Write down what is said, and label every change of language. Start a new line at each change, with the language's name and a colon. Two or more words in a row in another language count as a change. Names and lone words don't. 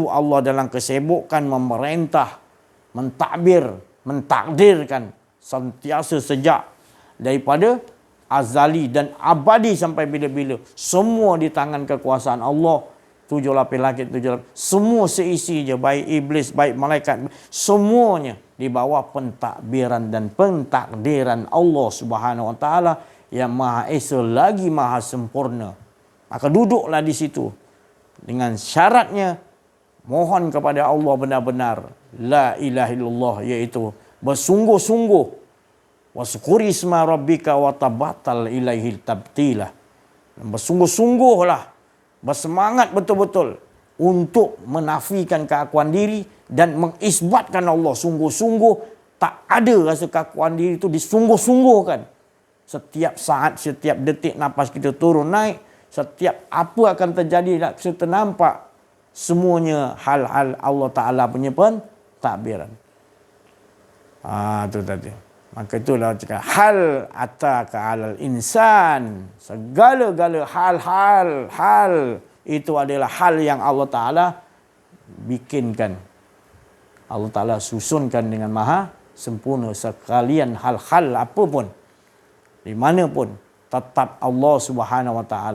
Malay: Allah dalam kesibukan memerintah, mentadbir, mentakdirkan sentiasa sejak daripada azali dan abadi sampai bila-bila. Semua di tangan kekuasaan Allah. 7 lapis langit, 7 lapis. Semua seisi je, baik iblis, baik malaikat, semuanya di bawah pentadbiran dan pentakdiran Allah
Arabic: سبحانه وتعالى
Malay: yang Maha Esa lagi Maha Sempurna. Maka duduklah di situ dengan syaratnya mohon kepada Allah benar-benar
Arabic: لا إله إلا الله,
Malay: iaitu bersungguh-sungguh
Arabic: واذكر اسم ربك وتبتل إليه تبتيلا.
Malay: Bersungguh-sungguhlah, bersemangat betul-betul untuk menafikan keakuan diri dan mengisbatkan Allah. Sungguh-sungguh, tak ada rasa keakuan diri itu disungguh-sungguhkan. Setiap saat, setiap detik nafas kita turun naik, setiap apa akan terjadi kita nampak, semuanya hal-hal Allah Ta'ala punya pentadbiran. Itu tadi. Maka itulah cakap
Arabic: هل أتاك على الإنسان.
Malay: Segala-gala hal itu adalah hal yang Allah Ta'ala bikinkan. Allah Ta'ala susunkan dengan maha sempurna. Sekalian hal-hal apapun, di mana pun, tetap Allah
Arabic: سبحانه وتعالى.